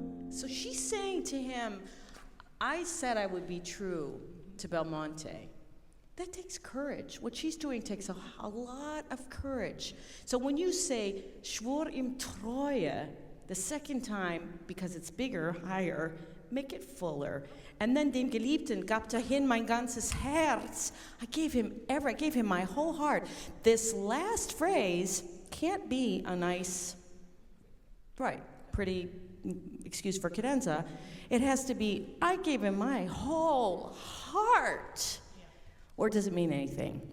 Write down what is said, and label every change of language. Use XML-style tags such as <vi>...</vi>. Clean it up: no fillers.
<en>So she's saying to him, I said I would be true to Belmonte. That takes courage. What she's doing takes a lot of courage. So when you say,</en> <de>schwor ihm Treue,</de> <en>the second time, because it's bigger, higher, make it fuller. And then</en> <de>dem Geliebten gab dahin mein ganzes Herz.</de> <en>I gave him my whole heart. This last phrase can't be a nice, pretty excuse for cadenza. It has to be, I gave him my whole heart. Or does it mean anything?</en>